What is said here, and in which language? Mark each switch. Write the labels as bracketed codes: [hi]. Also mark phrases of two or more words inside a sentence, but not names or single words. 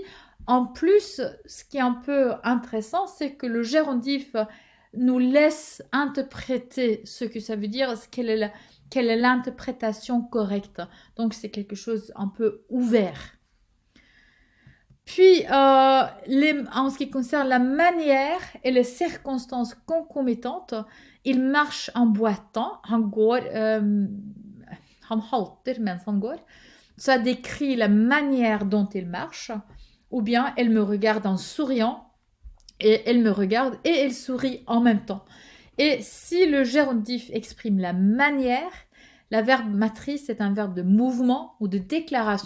[fr] En plus, ce qui est un peu intéressant, c'est que le gérondif nous laisse interpréter ce que ça veut dire, quelle est l'interprétation correcte. Donc, c'est quelque chose un peu ouvert. Puis, en ce qui concerne la manière et les circonstances concomitantes, il marche en boitant, [no] han halter mens han går. [fr] Ça décrit la manière dont il marche, ou bien elle me regarde en souriant, et elle me regarde et elle sourit en même temps. Et si le gérondif exprime la manière, la verbe matrice est un verbe de mouvement ou de déclaration.